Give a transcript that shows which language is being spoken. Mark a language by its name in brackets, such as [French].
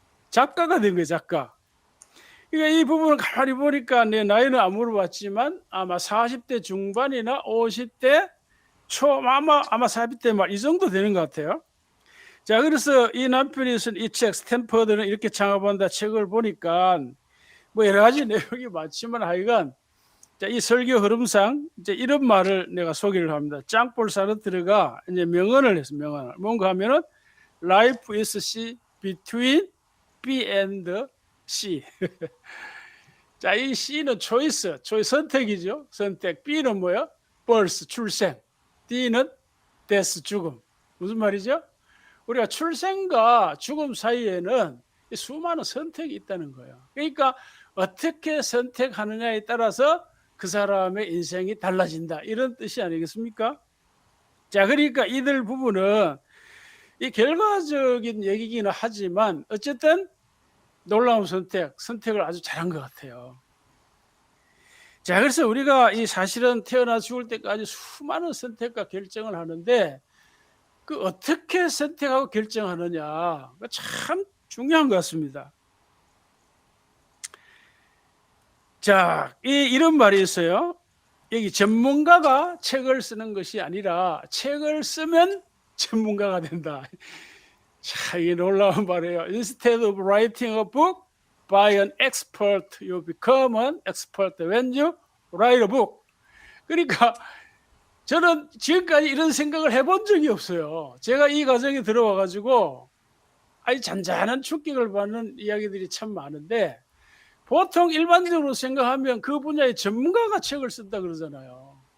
[Korean] 작가가 된 거예요, 작가. 그러니까 이 부분을 가만히 보니까 내 나이는 안 물어봤지만 아마 40대 중반이나 50대 초, 아마 40대 말 이 정도 되는 것 같아요. 자, 그래서 이 남편이 쓴 이 책, 스탠퍼드는 이렇게 창업한다 책을 보니까 뭐 여러 가지 내용이 많지만 하여간, 자, 이 설교 흐름상 이제 이런 말을 내가 소개를 합니다. 짱볼 사르트르가 이제 명언을 했어, 명언을. 뭔가 하면은 [English] Life is between B and C. [Korean] 자, 이 C는 초이스, 선택이죠. 선택. B는 뭐야? birth, 출생. D는 death, 죽음. 무슨 말이죠? 우리가 출생과 죽음 사이에는 수많은 선택이 있다는 거예요. 그러니까 어떻게 선택하느냐에 따라서 그 사람의 인생이 달라진다, 이런 뜻이 아니겠습니까? 자, 그러니까 이들 부부는 이 결과적인 얘기기는 하지만 어쨌든 놀라운 선택을 아주 잘한 것 같아요. 자, 그래서 우리가 이 사실은 태어나 죽을 때까지 수많은 선택과 결정을 하는데, 그 어떻게 선택하고 결정하느냐, 참 중요한 것 같습니다. 자, 이런 말이 있어요. 여기 전문가가 책을 쓰는 것이 아니라 책을 쓰면 전문가가 된다. 자, 이게 놀라운 말이에요. [English] Instead of writing a book by an expert, you become an expert when you write a book. [Korean] 그러니까 저는 지금까지 이런 생각을 해본 적이 없어요. 제가 이 과정에 들어와가지고 아주 잔잔한 충격을 받는 이야기들이 참 많은데, 보통 일반적으로 생각하면 그 분야의 전문가가 책을 쓴다 그러잖아요.